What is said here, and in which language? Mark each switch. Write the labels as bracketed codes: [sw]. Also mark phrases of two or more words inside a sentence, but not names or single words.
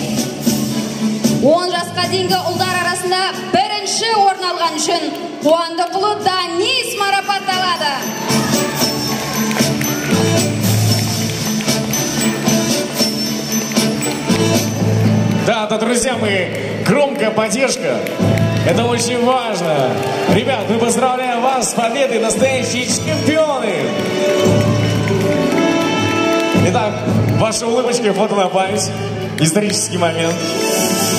[kk] 10 жасқа дейінгі ұлдар арасында бірінші орын алған үшін Қуандықұлы Данис марапатталады. [ru] Да, друзья, мы громкая поддержка. Это очень важно. Ребят, мы поздравляем вас с победой, настоящие чемпионы. Итак, ваша улыбочка, фото на память.